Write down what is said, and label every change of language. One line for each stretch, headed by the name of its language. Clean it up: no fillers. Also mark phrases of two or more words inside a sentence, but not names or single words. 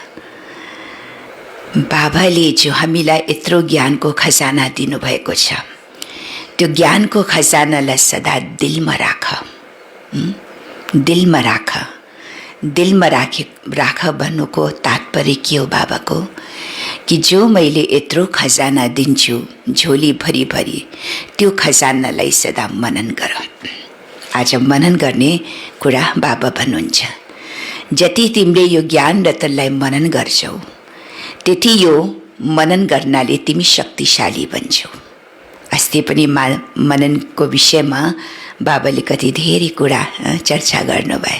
Nepali: बाबाले जो हामीलाई यत्रो ज्ञानको खजाना दिनुभएको छ, त्यो ज्ञानको खजानालाई सदा दिलमा राख, दिलमा राख। दिलमा राख भन्नुको तात्पर्य के हो बाबाको? कि जो मैले यत्रो खजाना दिन्छु झोली भरी भरी, त्यो खजानालाई सदा मनन गर। आज मनन गर्ने कुरा बाबा भन्नुहुन्छ। जति तिमीले यो ज्ञान रतनलाई मनन गर्छौ, त्यति यो मनन गर्नाले तिमी शक्तिशाली बन्छौ। अस्ति पनि मननको विषयमा बाबाले कति धेरै कुरा चर्चा गर्नुभयो।